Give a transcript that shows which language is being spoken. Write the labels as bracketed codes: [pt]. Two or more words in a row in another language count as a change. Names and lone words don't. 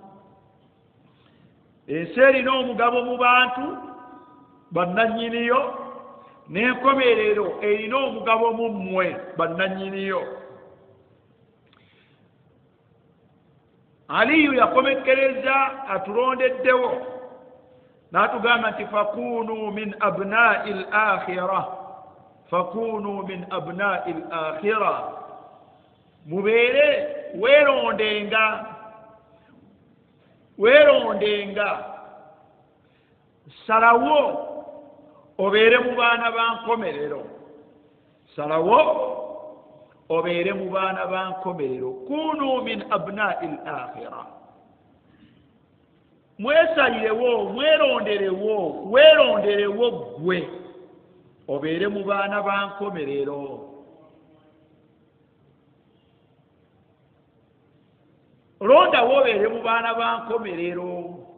[lg] Ensi erina omugabo mu bantu bannannyiniyo, n'enkomerero erina omugabo mu mmwe bannannyiniyo. Aliyu yakomekereza atulondeddewo n'atugamba nti [ar] فكونوا من أبناء الآخرة, فكونوا من أبناء الآخرة, [lg] mubeere weerondenga salawo obeere mu baana ba nkomerero, salawo obeere mu baana ba nkomerero. [ar] كونوا من أبناء الآخرة, [lg] mwesalirewo, weeronderewo gwe obeere mu baana ba nkomerero. Londawo obeere mu baana ba nkomerero.